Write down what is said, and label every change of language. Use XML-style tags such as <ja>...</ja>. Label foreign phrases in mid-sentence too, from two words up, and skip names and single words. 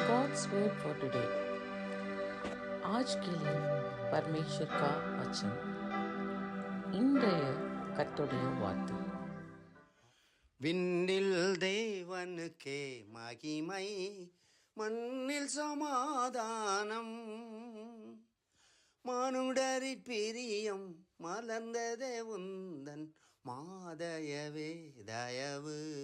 <en>God's word for today.</en> <hi>आज के लिए परमेश्वर का वचन</hi> <ta>இன்றைய கர்த்தருடைய வார்த்தை. விண்ணில் தேவனுக்கே மகிமை, மண்ணில் சமாதானம், மானுடரிற் பிரியம் மலர்ந்ததே உந்தன் மாதயவே தயவு.</ta>